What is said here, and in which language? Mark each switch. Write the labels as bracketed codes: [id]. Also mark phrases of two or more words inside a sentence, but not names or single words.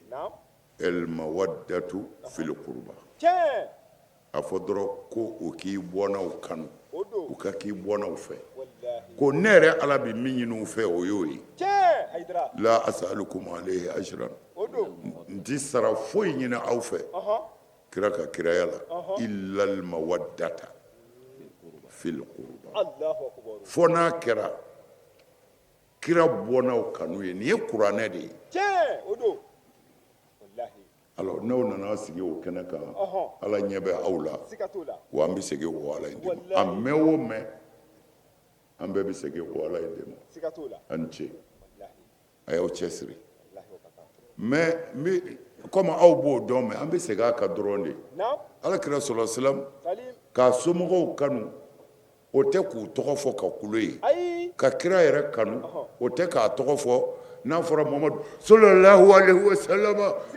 [ar] المودة في القربى [bm] a fɔ dɔrɔn ko o k'i bɔnnaw kanu u ka k'i bɔnnaw fɛ ko ne yɛrɛ ala bi min ɲini u fɛ o y'o ye [ar] لا أسألكم عليه أجرا [bm] n ti sara foyi ɲini aw fɛ kira ka kiraya la [ar] إلا المودة في القربى [bm] fo n'a kɛra kira bɔnnaw kanu ye nin ye kuranɛ de ye alors n'aw nana sigi o kɛnɛ kan ala ɲɛ bɛ aw la wa an bɛ segin o ala in de ma a mɛn o mɛn an bɛɛ bɛ segin o ala in de ma a ni ce a y'aw cɛsiri [fr] mais comme [bm] aw b'o dɔn mɛ an bɛ segin a kan dɔrɔn de alakira sɔlɔ silam k'a somɔgɔw kanu o tɛ k'u tɔgɔ fɔ ka kulo ye ka kira yɛrɛ kanu o tɛ k'a tɔgɔ fɔ n'a fɔra Muhamadu [ar] صلى الله عليه وسلم